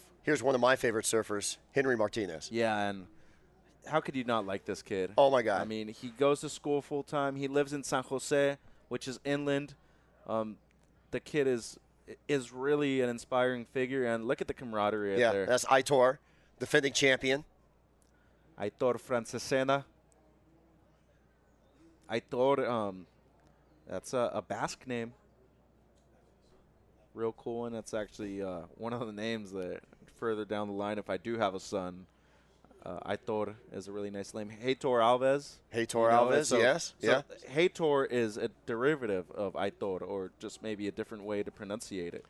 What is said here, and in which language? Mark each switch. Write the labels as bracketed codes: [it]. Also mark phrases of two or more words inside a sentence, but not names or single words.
[en] Here's one of my favorite surfers, Henry Martinez. Yeah, and how could you not like this kid? Oh, my God. I mean, he goes to school full-time. He lives in San Jose, which is inland. The kid is really an inspiring figure, and look at the camaraderie there. Yeah, that's Aitor, defending champion. Aitor Francesena. Aitor, that's a Basque name. Real cool one. That's actually one of the names that further down the line, if I do have a son, Aitor is a really nice name. Heitor Alves. Heitor Alves, yes. So Heitor is a derivative of Aitor, or just maybe a different way to pronunciate it.